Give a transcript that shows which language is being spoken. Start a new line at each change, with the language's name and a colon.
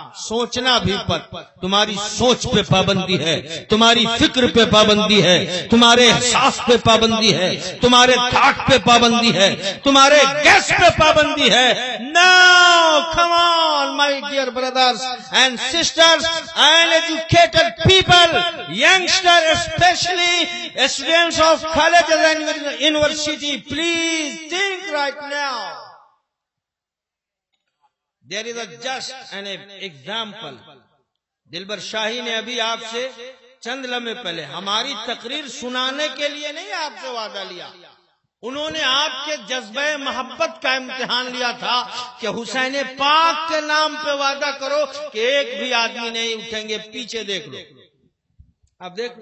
Urdu: سوچنا بھی مت۔ تمہاری سوچ پہ پابندی ہے، تمہاری فکر پہ پابندی ہے، تمہارے احساس پہ پابندی ہے، تمہارے تھاٹ پہ پابندی ہے، تمہارے گیس پہ پابندی ہے۔
English: Now, come on, my dear brothers and sisters and educated people, youngsters especially, students of colleges and university, please think right now. There is a just an example.
Urdu: دلبر شاہی نے ابھی آپ سے چند لمحے پہلے ہماری تقریر سنانے کے لیے نہیں آپ سے وعدہ لیا، انہوں نے آپ کے جذبہ محبت کا امتحان لیا تھا کہ حسین پاک کے نام پہ وعدہ کرو کہ ایک بھی آدمی نہیں اٹھیں گے۔ پیچھے دیکھ لو، اب